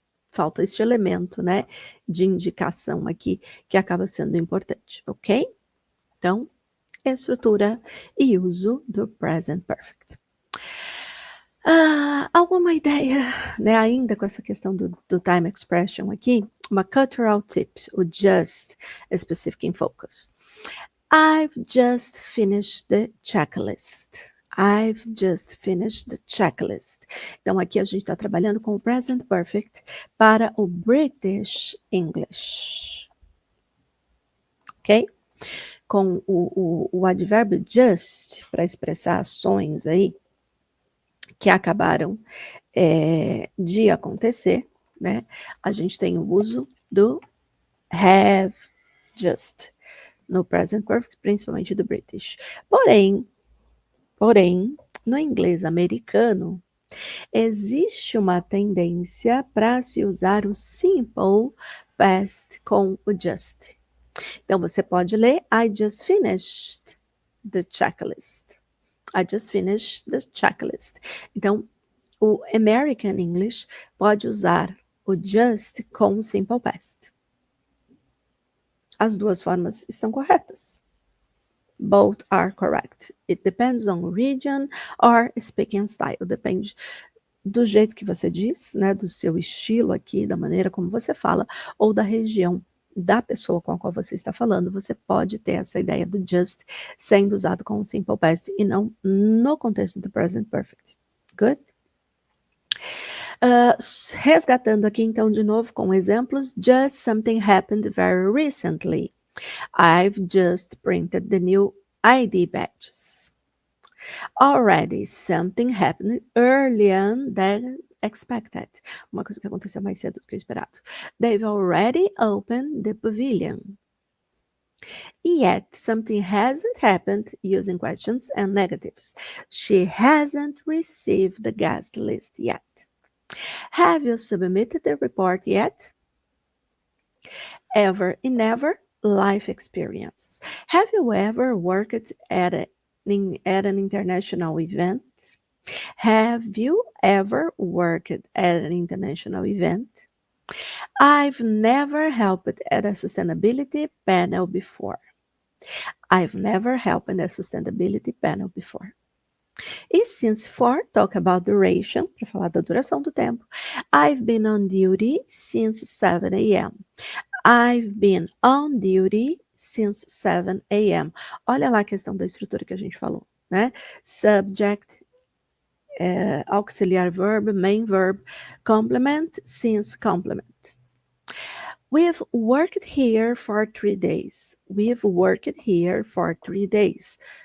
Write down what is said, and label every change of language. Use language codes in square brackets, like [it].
[pt] Falta este elemento, né, de indicação aqui que acaba sendo importante, ok? Então, estrutura e uso do present perfect. Alguma ideia, né, ainda com essa questão do time expression aqui? [en] Uma cultural tip, o just specific in focus. I've just finished the checklist. I've just finished the checklist. [pt] Então, aqui a gente está trabalhando com o present perfect para o British English. Ok? Com o advérbio just, para expressar ações aí que acabaram de acontecer, né? A gente tem o uso do have just no present perfect, principalmente do British. Porém, no inglês americano, existe uma tendência para se usar o simple past com o just. Então, você pode ler [en] I just finished the checklist. I just finished the checklist. [pt] Então, o American English pode usar o just com o simple past. As duas formas estão corretas. [en] Both are correct. It depends on region or speaking style. [pt] Depende do jeito que você diz, né, do seu estilo aqui, da maneira como você fala, ou da região da pessoa com a qual você está falando. Você pode ter essa ideia do just sendo usado com o simple past e não no contexto do present perfect. Good? Resgatando aqui então de novo com exemplos. [en] Just something happened very recently. I've just printed the new ID badges. Already something happened earlier than expected. [pt] Uma coisa que aconteceu mais cedo do que o esperado. [en] They've already opened the pavilion. Yet something hasn't happened, using questions and negatives. She hasn't received the guest list yet. Have you submitted the report yet? Ever in never, life experiences. Have you ever worked at at an international event? Have you ever worked at an international event? I've never helped at a sustainability panel before. I've never helped at a sustainability panel before. [pt] E since for, [en] talk about duration, [pt] para falar da duração do tempo. [en] I've been on duty since 7 a.m. I've been on duty since 7 a.m. [pt] Olha lá a questão da estrutura que a gente falou, né? [en] Subject, auxiliar verb, main verb, complement, since complement. We've worked here for 3 days. We've worked here for 3 days.